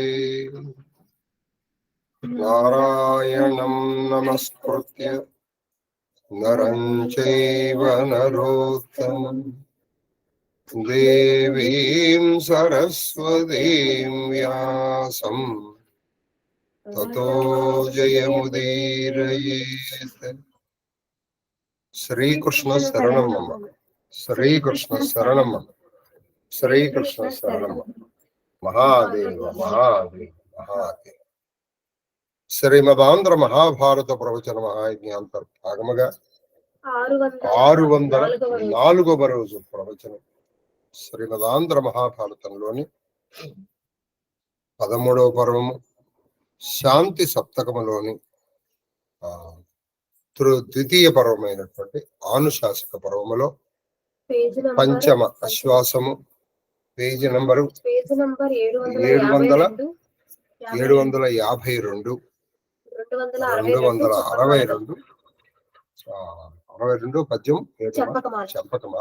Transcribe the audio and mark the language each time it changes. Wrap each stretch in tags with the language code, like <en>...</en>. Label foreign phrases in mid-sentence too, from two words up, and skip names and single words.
<sa>नारायणं नमस्कृत्य नरं चैव नरोत्तमं देवीं सरस्वतीं व्यासं ततो जयमुदीरयेत्। श्रीकृष्ण शरणं मम। श्रीकृष्ण शरणं मम। श्रीकृष्ण शरणं मम। महादेव महादेव महादेव।</sa> <te>శ్రీమదాంధ్ర మహాభారత ప్రవచన మహాయజ్ఞాంతర్భాగముగా 604వ రోజు ప్రవచనం శ్రీమదాంధ్ర మహాభారతంలోని 13వ పర్వము శాంతి సప్తకములోని ద్వితీయ పర్వమైనటువంటి ఆనుశాసక పర్వములో పంచమ అశ్వాసము పేజీ నంబరు 752 262 పద్యం చెప్పకమాలు.</te>